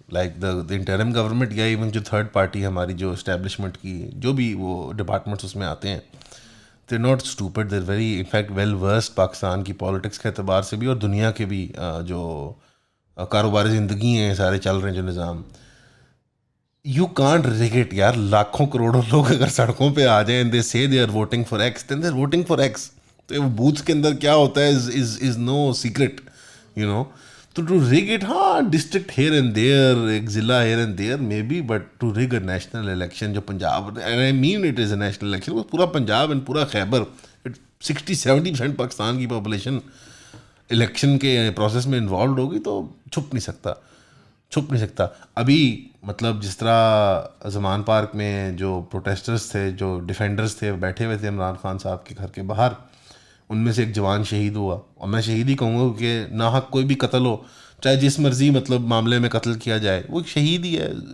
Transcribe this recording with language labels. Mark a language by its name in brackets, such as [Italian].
[English] Like the interim government یا even جو third party ہماری جو establishment [Urdu] کی جو بھی وہ [English] departments [Urdu] اس میں آتے ہیں, [English] they're not stupid. They're very in fact well versed [Urdu] Pakistan کی politics کے اعتبار سے بھی, اور دنیا کے بھی جو کاروباری زندگی ہیں سارے چل رہے ہیں جو نظام. [English] You can't rig it یار. [Urdu] لاکھوں کروڑوں لوگ اگر سڑکوں پہ آ جائیں [English] and they say they are voting for X, then they're voting for X. [Urdu] تو بوتھ کے اندر کیا ہوتا ہے [English] is no secret. You know, to rig it, district here and there, ایک ضلع here and there maybe, but to rig a national election جو Punjab, and I mean it is a national election, وہ پورا Punjab and پورا خیبر [Urdu] 60-70% پاکستان کی population election کے process میں involved ہوگی, تو چھپ نہیں سکتا. ابھی مطلب جس طرح زمان پارک میں جو پروٹیسٹرز تھے, جو ڈیفینڈرز تھے, بیٹھے ہوئے تھے عمران خان صاحب کے گھر کے باہر, ان میں سے ایک جوان شہید ہوا. اور میں شہید ہی کہوں گا کہ ناحق کوئی بھی قتل ہو, چاہے جس مرضی مطلب معاملے میں قتل کیا جائے, وہ ایک شہید ہی ہے.